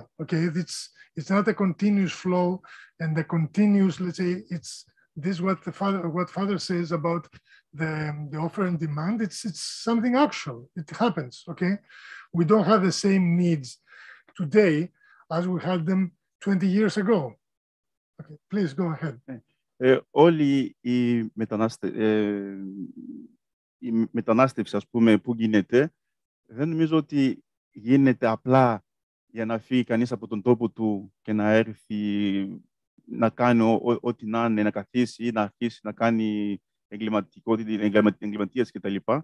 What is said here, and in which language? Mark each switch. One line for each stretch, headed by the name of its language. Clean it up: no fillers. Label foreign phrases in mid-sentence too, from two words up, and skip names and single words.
English: Okay, it's not a continuous flow, and the continuous, let's say, it's this is what father says about the offer and demand. It's something actual. It happens. Okay, we don't have the same needs today as we had them 20 years ago. Okay, please go ahead.
Greek: Όλοι η μετανάστευση, ας πούμε, που γίνεται, δεν νομίζω ότι γίνεται απλά για να φύγει κανείς από τον τόπο του και να έρθει να κάνει ό,τι να είναι, να καθίσει ή να αρχίσει να κάνει εγκληματίες κτλ.